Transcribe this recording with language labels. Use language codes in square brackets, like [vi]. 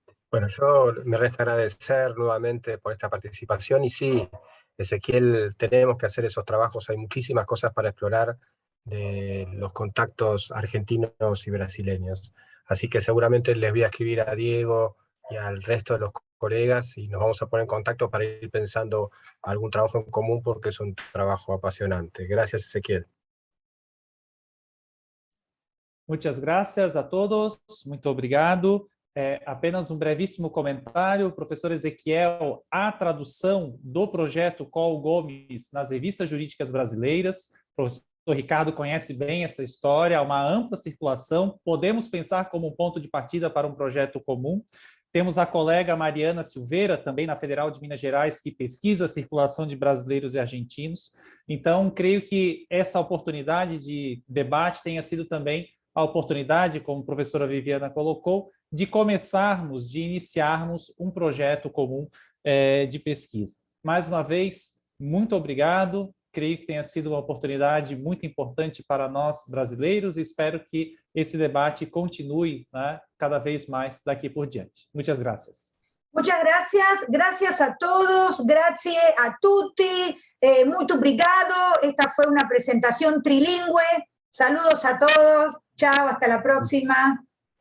[es] Bueno, yo me resta agradecer nuevamente por esta participación y sí, Ezequiel, tenemos que hacer esos trabajos, hay muchísimas cosas para explorar de los contactos argentinos y brasileños. Así que seguramente les voy a escribir a Diego y al resto de los colegas y nos vamos a poner en contacto para ir pensando algún trabajo en común porque es un trabajo apasionante. Gracias, Ezequiel. Muchas gracias a todos, [pt] muito obrigado. Apenas um brevíssimo comentário, professor Ezequiel, a tradução do projeto Col Gomes nas revistas jurídicas brasileiras, o professor Ricardo conhece bem essa história, há uma ampla circulação, podemos pensar como um ponto de partida para um projeto comum. Temos a colega Mariana Silveira, também na Federal de Minas Gerais, que pesquisa a circulação de brasileiros e argentinos. Então, creio que essa oportunidade de debate tenha sido também a oportunidade, como a professora Viviana colocou, de começarmos, de iniciarmos um projeto comum de pesquisa. Mais uma vez, muito obrigado. Creio que tenha sido uma oportunidade muito importante para nós brasileiros e espero que esse debate continue, né, cada vez mais daqui por diante. Muitas gracias. [es] Muchas gracias, gracias a todos, [it] grazie a tutti, [pt] muito obrigado. [es] Esta fue una presentación trilingüe. Saludos a todos, chao, hasta la próxima.